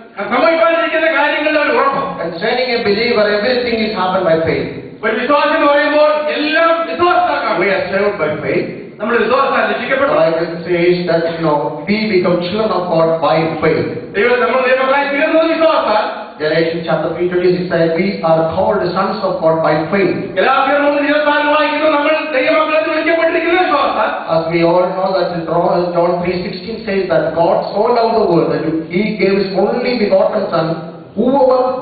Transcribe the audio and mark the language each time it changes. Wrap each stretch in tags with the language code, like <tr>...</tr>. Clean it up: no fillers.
<ml>സംഭവിക്കാതിരിക്കുന്ന കാര്യങ്ങളുടെ ഒരു ഉറപ്പ്.</ml> <en>Concerning a believer, everything is happened by faith.</en> <ml>ഒരു വിശ്വാസം എന്ന് പറയുമ്പോൾ എല്ലാം വിശ്വാസത്താക്കാണ്.</ml> <en>We are saved by faith.</en> <ml>നമ്മൾ വിശ്വാസത്താൽ രക്ഷിക്കപ്പെട്ടു.</ml> <en>The Bible says that we become children of God by faith.</en> <ml>ദൈവം നമ്മൾ ദൈവമക്കളായി തീരുന്നത് വിശ്വാസത്താൽ.</ml> <en>Galatians chapter 3:26 says we are called the sons of God by faith.</en> <ml>ഗലാത്യർ 3:24 വായിക്കുന്നു നമ്മൾ ദൈവമക്കളെന്ന് വിളിക്കപ്പെട്ടിരിക്കുന്നത് വിശ്വാസത്താൽ.</ml> <en>As we all know that John 3:16 says that God so loved the world that He gave His only begotten Son, whoever</en>